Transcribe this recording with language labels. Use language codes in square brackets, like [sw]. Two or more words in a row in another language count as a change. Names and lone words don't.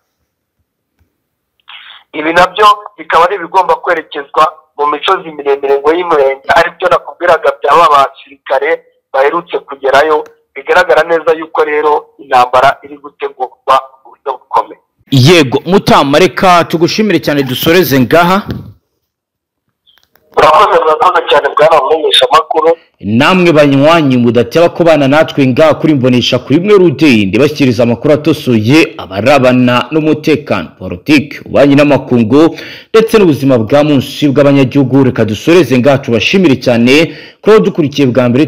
[rw] Ibi nabyo bikaba ari ibigomba kwerekezwa mu misozi miremire ngo y'Umurenge, aribyo nakubwiraga byaba abasirikare baherutse kugerayo. Bigaragara neza yuko rero intambara iri gutegurwa mu buryo bukomeye. Yego Mutama, reka tugushimire cyane, dusoreze ngaha. Murakoze cyane bwana mumenyesha makuru. Namwe banywanyi mudateba ko bana natwe ngaha kuri Mbonesha kuri mwe rudende bashyikiriza amakuru atosoye abarabana n'umutekano, politiki, ububanyi n'amakungu ndetse n'ubuzima bwa munsi bw'abanyagihugu. Reka dusoreze ngaha, tubashimire cyane ko dukurikiye bwa mbere.